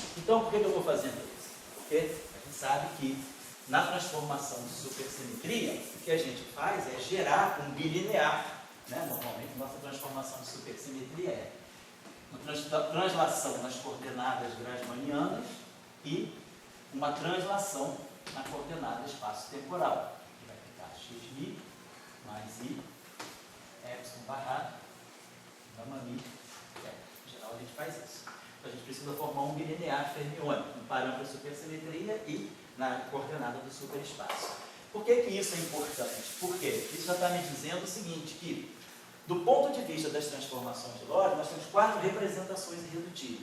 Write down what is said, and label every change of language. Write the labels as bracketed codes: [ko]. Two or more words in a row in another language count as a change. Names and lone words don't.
[pt] Então, por que eu estou fazendo isso? Porque a gente sabe que na transformação de supersimetria, o que a gente faz é gerar um bilinear. Né? Normalmente, nossa transformação de supersimetria é uma translação nas coordenadas grassmannianas e uma translação na coordenada espaço-temporal, que vai ficar xmi mais i, epsilon barrado, gama mi, em geral a gente faz isso. Então a gente precisa formar um bilinear fermiônico, um parâmetro de supersimetria e na coordenada do superespaço. Por que isso é importante? Porque isso já está me dizendo o seguinte, que do ponto de vista das transformações de Lorentz, nós temos 4 representações irredutíveis.